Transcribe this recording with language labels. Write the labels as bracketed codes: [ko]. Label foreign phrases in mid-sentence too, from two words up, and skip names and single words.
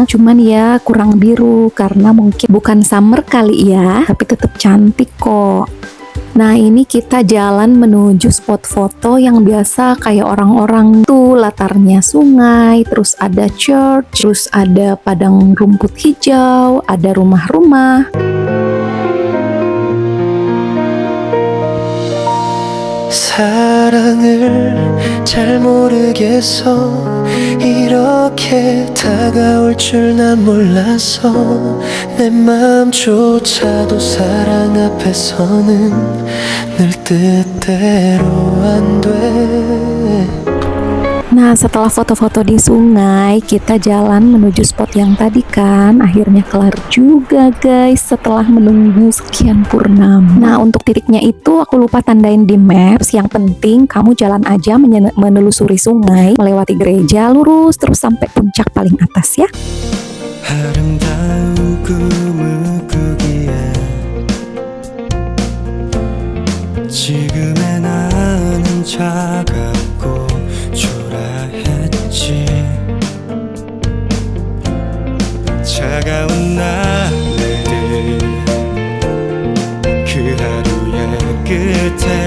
[id] Cuman ya kurang biru karena mungkin bukan summer kali ya, tapi tetap cantik kok. Nah, ini kita jalan menuju spot foto yang biasa kayak orang-orang tuh, latarnya sungai, terus ada church, terus ada padang rumput hijau, ada rumah-rumah. [ko] 사랑을 잘 모르겠어 이렇게 다가올 줄 난 몰랐어 내 마음조차도 사랑 앞에서는 늘 뜻대로 안 돼. [id] Nah, setelah foto-foto di sungai, kita jalan menuju spot yang tadi kan. Akhirnya kelar juga guys setelah menunggu sekian purnama. Nah, untuk titiknya itu aku lupa tandain di maps. Yang penting kamu jalan aja menelusuri sungai, melewati gereja, lurus terus sampai puncak paling atas ya. [ko] 아름다운 꿈을 꾸기에 지금의 나는 차갑고 초라했지 차가운 날들 그 하루의 끝에